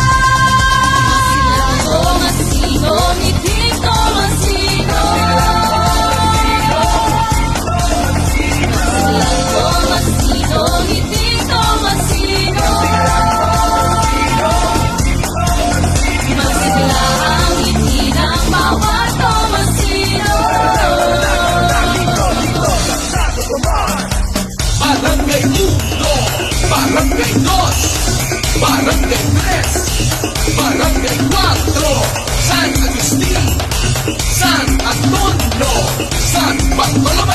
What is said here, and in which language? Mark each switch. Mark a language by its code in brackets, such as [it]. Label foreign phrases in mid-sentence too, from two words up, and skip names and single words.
[tl] Masilang Tomasino, ngiting Tomasino. Masilang Tomasino, ngiting Tomasino. Masigla ang ngiti ng bawat Tomasino. Barangay 1, Barangay 2, Barangay 3, Barangay 4, San Agustin, San Antonio, San Bartolome,